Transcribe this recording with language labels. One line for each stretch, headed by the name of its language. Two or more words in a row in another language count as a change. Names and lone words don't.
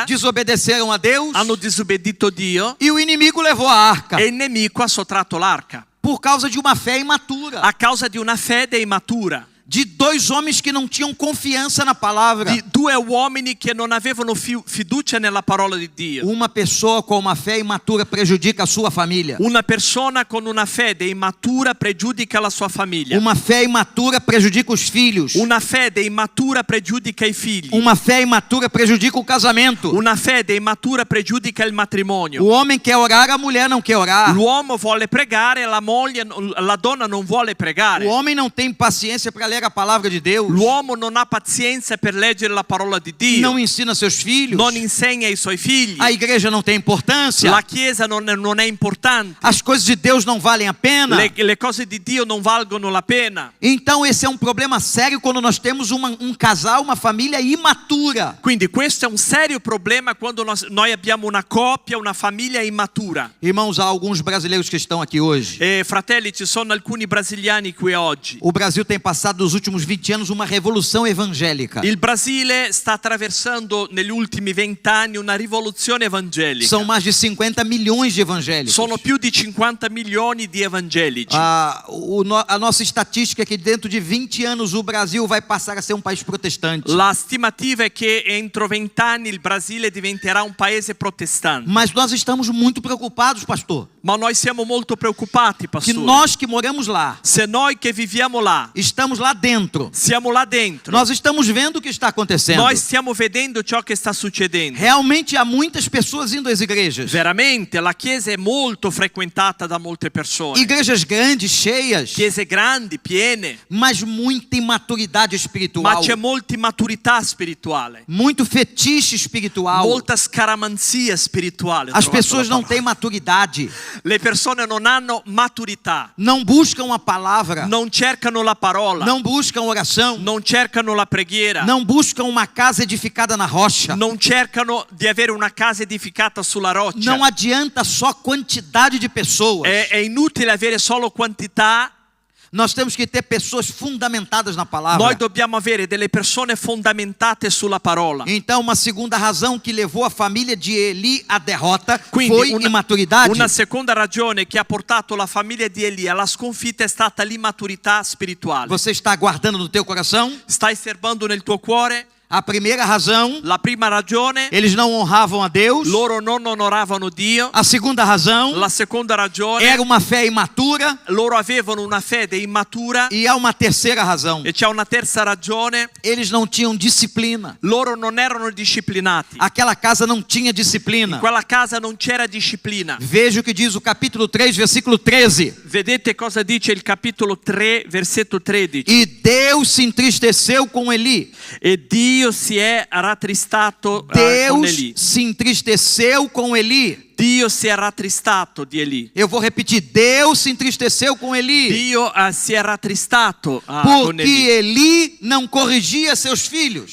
Portuguese: Desobedeceram a Deus.
Italian: Hanno disobbedito Dio.
Portuguese: E o inimigo levou a arca.
Italian: E il nemico ha sottratto l'arca.
Portuguese: Por causa de uma fé imatura.
Italian: A causa di una fede immatura.
Portuguese: De 2 homens que não tinham confiança na palavra.
Italian: Di 2 uomini che non avevano fiducia nella parola di Dio.
Portuguese: Uma pessoa com uma fé imatura prejudica a sua família.
Italian: Una persona con una fede immatura pregiudica la sua famiglia.
Portuguese: Uma fé imatura prejudica os filhos.
Italian: Una fede immatura pregiudica i figli.
Portuguese: Uma fé imatura prejudica o casamento.
Italian: Una fede immatura pregiudica il matrimonio.
Portuguese: O homem quer orar, a mulher não quer orar.
Italian: L'uomo vuole pregare, la donna non vuole pregare.
Portuguese: O homem não tem paciência para ler a palavra de Deus.
Italian: L'uomo non ha pazienza per leggere la parola di Dio.
Portuguese: Não ensina seus filhos.
Italian: Non insegna ai suoi figli.
Portuguese: A igreja não tem importância.
Italian: La chiesa non è importante.
Portuguese: As coisas de Deus não valem a pena.
Italian: Le cose di Dio non valgono la pena.
Portuguese: Então esse é um problema sério quando nós temos um casal, uma família imatura.
Italian: Quindi questo è un serio problema quando noi abbiamo una coppia, una famiglia immatura.
Portuguese: Irmãos, há alguns brasileiros que estão aqui hoje.
Italian: Fratelli, ci sono alcuni brasiliani qui oggi.
Portuguese: O Brasil tem passado nos últimos 20 anos uma revolução evangélica.
Italian: Il Brasile sta attraversando negli ultimi 20 anni una rivoluzione evangelica.
Portuguese: São mais de 50 milhões de evangélicos.
Italian: Sono più di 50 milioni di evangelici.
Portuguese: A nossa estatística é que dentro de 20 anos o Brasil vai passar a ser um país protestante.
Italian: La stimativa è che entro 20 anni il Brasile diventerà un paese protestante.
Portuguese: Mas nós estamos muito preocupados, pastor.
Italian: Ma noi siamo molto preoccupati,
Portuguese: Que
Italian: pastore.
Portuguese: nós que moramos lá,
Italian: Se noi che viviamo là,
Portuguese: estamos lá dentro.
Italian: siamo là dentro.
Portuguese: Nós estamos vendo o que está acontecendo.
Italian: Noi stiamo vedendo ciò che sta succedendo.
Portuguese: Realmente há muitas pessoas indo às igrejas.
Italian: Veramente la chiesa è molto frequentata da molte persone.
Portuguese: Igrejas grandes, cheias,
Italian: Chiese grandi, piene,
Portuguese: mas muita imaturidade
Italian: ma
Portuguese: espiritual.
Italian: c'è molta immaturità spirituale,
Portuguese: Muito fetiche espiritual.
Italian: molta scaramanzia spirituale. ho
Portuguese: As
Italian: trovato
Portuguese: pessoas
Italian: la
Portuguese: não
Italian: parola.
Portuguese: têm maturidade.
Italian: Le persone non hanno maturità,
Portuguese: Não buscam a palavra.
Italian: non cercano la parola,
Portuguese: Não buscam oração.
Italian: non cercano la preghiera,
Portuguese: Não buscam uma casa edificada na rocha.
Italian: non cercano di avere una casa edificata sulla roccia.
Portuguese: Não adianta só quantidade de pessoas.
Italian: È inutile avere solo quantità.
Portuguese: Nós temos que ter pessoas fundamentadas na palavra.
Italian: Noi dobbiamo avere delle persone fondamentate sulla parola.
Portuguese: Então, uma segunda razão que levou a família de Eli à derrota
Italian: Quindi
Portuguese: foi imaturidade.
Italian: una seconda ragione che ha portato la famiglia di Elia alla sconfitta è stata l'immaturità spirituale.
Portuguese: Você está guardando no teu coração?
Italian: Stai serbando nel tuo cuore?
Portuguese: A primeira razão,
Italian: La prima ragione,
Portuguese: eles não honravam a Deus.
Italian: loro non onoravano Dio.
Portuguese: A segunda razão,
Italian: La seconda ragione,
Portuguese: era uma fé imatura.
Italian: loro avevano una fede immatura.
Portuguese: E há uma terceira razão,
Italian: E c'è una terza ragione,
Portuguese: eles não tinham disciplina.
Italian: loro non erano disciplinati.
Portuguese: Aquela casa não tinha
Italian: In
Portuguese: disciplina.
Italian: quella casa non c'era disciplina.
Portuguese: Veja o que diz o capítulo 3, versículo 13.
Italian: Vedete cosa dice il capitolo 3, versetto 13.
Portuguese: E Deus se entristeceu com Eli.
Italian: E Dio si è rattristato con
Portuguese: Deus Eli. se entristeceu com Eli.
Italian: Dio si è rattristato di Eli.
Portuguese: Eu vou repetir, Deus se entristeceu com Eli.
Italian: Dio si è rattristato con
Portuguese: Porque
Italian: Eli.
Portuguese: Eli não corrigia seus filhos.